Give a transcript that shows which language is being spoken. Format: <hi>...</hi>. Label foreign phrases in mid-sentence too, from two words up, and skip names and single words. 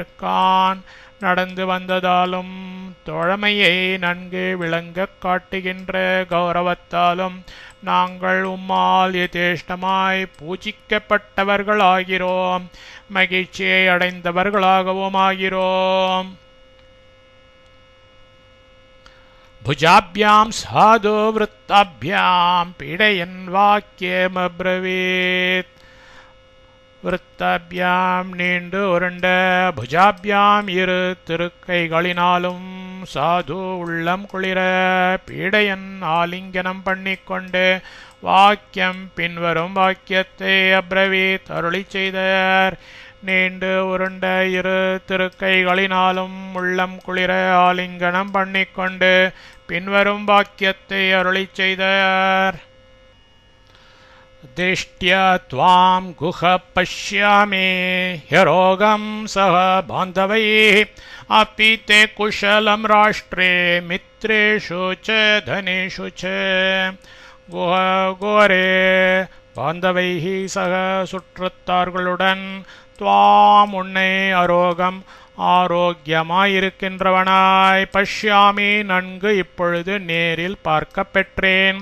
<ta>கான் நடந்து வந்ததாலும் தோழமையை நன்கு விளங்கக் காட்டுகின்ற கௌரவத்தாலும் நாங்கள் உம்மால் யதேஷ்டமாய் பூஜிக்கப்பட்டவர்களாகிறோம். மகிழ்ச்சியை அடைந்தவர்களாகவும் ஆகிறோம்.</ta> <sa>भुजाभ्यां साधु वृत्ताभ्यां पीडयन् वाक्यमब्रवीत्.</sa> <ta>விருத்தாபியாம் நீண்டு உருண்ட புஜாபியாம் இரு திருக்கைகளினாலும் சாது உள்ளம் குளிர பீடையன் ஆலிங்கனம் பண்ணிக்கொண்டு வாக்கியம் பின்வரும் வாக்கியத்தை அப்ரவீத் அருளிச் செய்தார். நீண்டு உருண்ட இரு திருக்கைகளினாலும் உள்ளம் குளிர ஆலிங்கனம் பண்ணிக்கொண்டு பின்வரும் வாக்கியத்தை அருளிச் செய்தார்.</ta> <sa>दिष्ट्या त्वां गुह पश्यामि ह्यरोगं सह बान्धवैः अपि ते कुशलं राष्ट्रे मित्रेषु च धनेषु च.</sa> <ta>குஹரே</ta> <sa>बान्धवैः सह</sa> <ta>சுற்றத்தார்களுடன் துவாம் உன்னை அரோகம் ஆரோக்கியமாயிருக்கின்றவனாய் பஷ்யாமி நன்கு இப்பொழுது நேரில் பார்க்க பெற்றேன்.</ta>